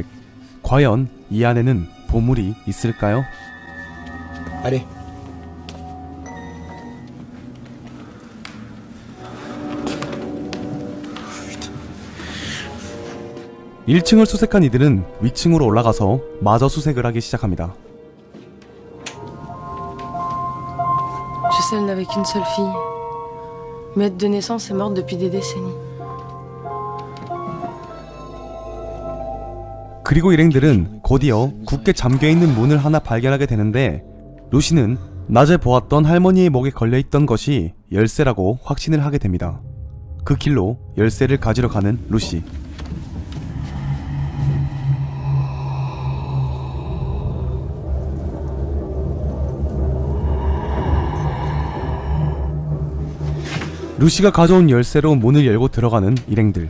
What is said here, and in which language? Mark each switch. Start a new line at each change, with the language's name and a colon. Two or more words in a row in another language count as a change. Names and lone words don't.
Korean: 과연 이 안에는 보물이 있을까요?
French: Allez.
Korean: 1층을 수색한 이들은 위층으로 올라가서 마저 수색을 하기 시작합니다.
French: Gisèle n'avait qu'une seule fille. Maître de naissance est morte depuis des décennies.
Korean: 그리고 일행들은 곧이어 굳게 잠겨있는 문을 하나 발견하게 되는데 루시는 낮에 보았던 할머니의 목에 걸려있던 것이 열쇠라고 확신을 하게 됩니다. 그 길로 열쇠를 가지러 가는 루시. 루시가 가져온 열쇠로 문을 열고 들어가는 일행들.